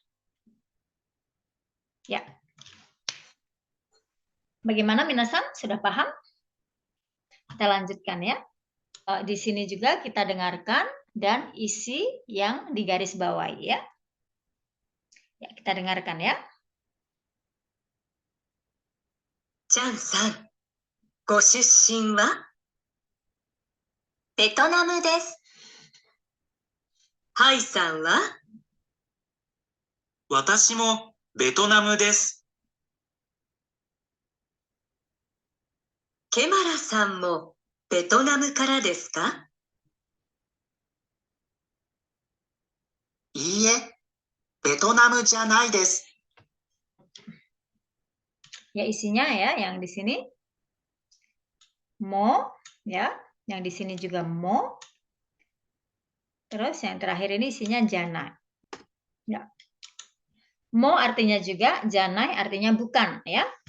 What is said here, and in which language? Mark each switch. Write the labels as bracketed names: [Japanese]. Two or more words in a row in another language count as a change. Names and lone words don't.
[Indonesian] Ya. Bagaimana minasan? Sudah paham? Kita lanjutkan ya. Di sini juga kita dengarkan dan isi yang digaris bawahi ya. Ya, kita dengarkan ya. [Japanese] チャンさん、ご出身はベトナムです。ハイさんは私もベトナムです。ケマラさんもベトナムからですか？いいえ、ベトナムじゃないです。 [Indonesian] Ya isinya ya yang di sini mo ya, yang di sini juga mo. Terus yang terakhir ini isinya janai. Ya. Mo artinya juga, janai artinya bukan ya.